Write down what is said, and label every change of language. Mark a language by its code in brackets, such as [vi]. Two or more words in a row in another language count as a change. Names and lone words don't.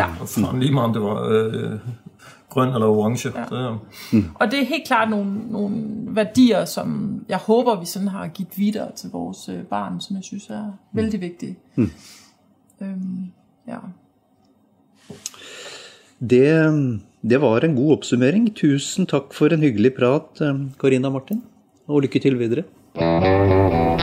[da] Og lige meget om det var grøn eller orange. Ja. Og det er helt klart nogle værdier, som jeg håber, vi sådan har givet videre til vores barn, som jeg synes er vældig vigtige. Ja. [no] Det var en god oppsummering. Tusen takk for en hyggelig prat, Carina og Martin. Og lykke til videre.